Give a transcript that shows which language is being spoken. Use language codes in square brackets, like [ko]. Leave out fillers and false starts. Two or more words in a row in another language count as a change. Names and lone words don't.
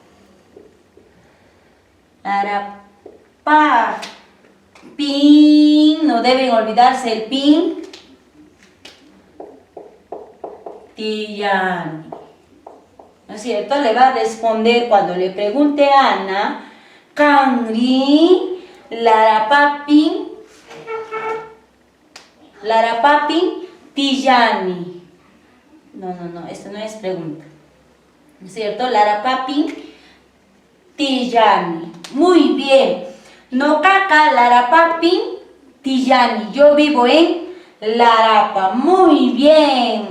[es] Larapa. Pin. No deben olvidarse el pin. [qu] Tillani. [es] ¿No es cierto? Le va a responder cuando le pregunte a Ana. [qu] Kangri. Larapapin. Larapapin. Tillani. [es] No, esto no es pregunta. ¿No es cierto? Larapapin. Tillani. Muy bien. [qu] Nokaka Larapapin Tillani. [es] Yo vivo en Larapa. Muy bien.